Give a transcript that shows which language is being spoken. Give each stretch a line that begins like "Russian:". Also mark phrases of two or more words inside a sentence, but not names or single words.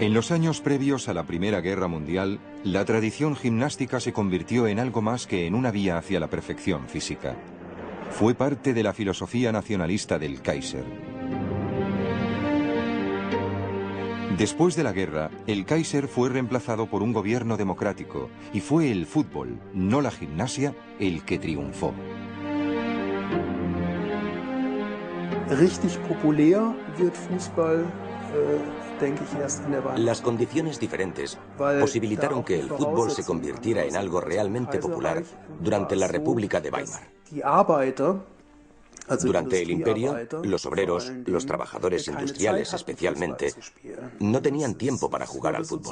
Spanish: En los años previos a la Primera Guerra Mundial, la tradición gimnástica se convirtió en algo más que en una vía hacia la perfección física. Fue parte de la filosofía nacionalista del Kaiser. Después de la guerra, el Kaiser fue reemplazado por un gobierno democrático y fue el fútbol, no la gimnasia, el que triunfó.
German: Richtig populär wird Fußball, denke ich, erst in der Weimar.
Spanish: Las condiciones diferentes posibilitaron que el fútbol se convirtiera en algo realmente popular durante la República de Weimar. Durante el Imperio, los obreros, los trabajadores industriales especialmente, no tenían tiempo para jugar al fútbol.